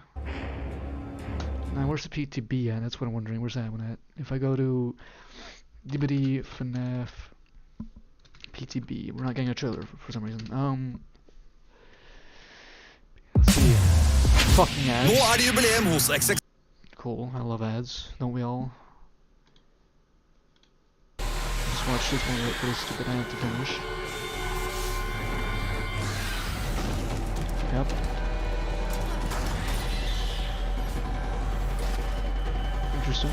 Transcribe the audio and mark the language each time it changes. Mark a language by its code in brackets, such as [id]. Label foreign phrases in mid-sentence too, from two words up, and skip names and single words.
[en] Now, where's the PTB at? That's what I'm wondering. Where's that one at? If I go to DBD, FNAF, PTB, we're not getting a trailer for some reason. Let's see. Fucking ads. [no] Nå det jubileum hos XX. [en] Cool. I love ads. Don't we all? Just watch this one right for this stupid ad to finish. Yep. Interesting.